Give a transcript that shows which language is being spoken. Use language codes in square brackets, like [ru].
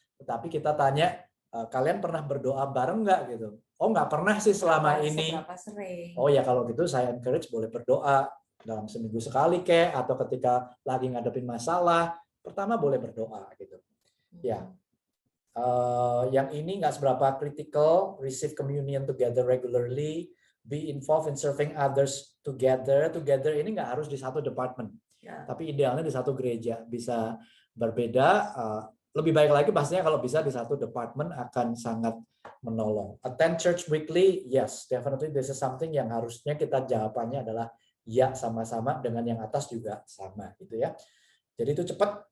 [id] Tetapi kita tanya, kalian pernah berdoa bareng nggak gitu? Oh nggak pernah sih selama ini. Seberapa sering? Oh ya kalau gitu saya encourage boleh berdoa dalam seminggu sekali kek, atau ketika lagi ngadepin masalah, pertama boleh berdoa gitu. Ya, yang ini nggak seberapa critical. [en] Receive communion together regularly, be involved in serving others together. [id] Together ini nggak harus di satu department, tapi idealnya di satu gereja. Bisa berbeda. Lebih baik lagi pastinya kalau bisa di satu department akan sangat menolong. [en] Attend church weekly, yes, definitely this is something [id] yang harusnya kita jawabannya adalah ya sama-sama, dengan yang atas juga sama gitu ya. Jadi itu cepat.